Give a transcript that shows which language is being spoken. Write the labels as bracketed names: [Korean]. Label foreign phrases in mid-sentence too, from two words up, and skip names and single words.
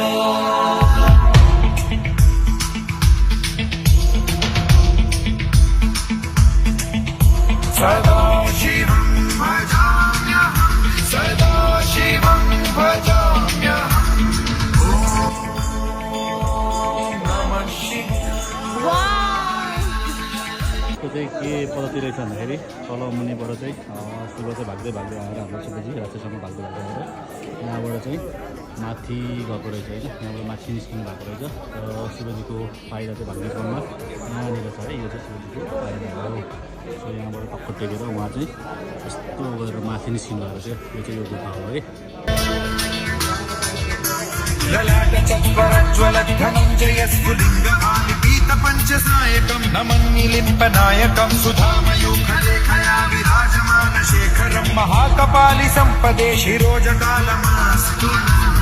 [Sanskrit] सदा शिवं भजाम्यहं सदा शिवं भजाम्यहं ॐ नमः शिवाय। [Nepali] त्यो चाहिँ के पद्धति रहेछ भन्दाखेरि तल मुनिबाट चाहिँ शिव चाहिँ भाग्दै भाग्दै आएर हाम्रो शिवजी राक्षससँग भाग्दै भाग्दै आएर यहाँबाट चाहिँ माथि गएको रहेछ होइन। यहाँबाट माथि निस्किनु भएको रहेछ र शिवजीको पाइला चाहिँ भाग्ने क्रममा यहाँनिर छ है। यो चाहिँ शिवजीको पाइला हो। सो यहाँबाट टक्क टेकेर उहाँ चाहिँ यस्तो गरेर माथि निस्किनु भएको थियो। यो चाहिँ यो गुफा हो है। [Sanskrit] पञ्चसायकं नमन्निलिम्पनायकं सुधामयूखलेखया विराजमान शेखरं महाकपालि सम्पदे शिरोजकालमास्तु।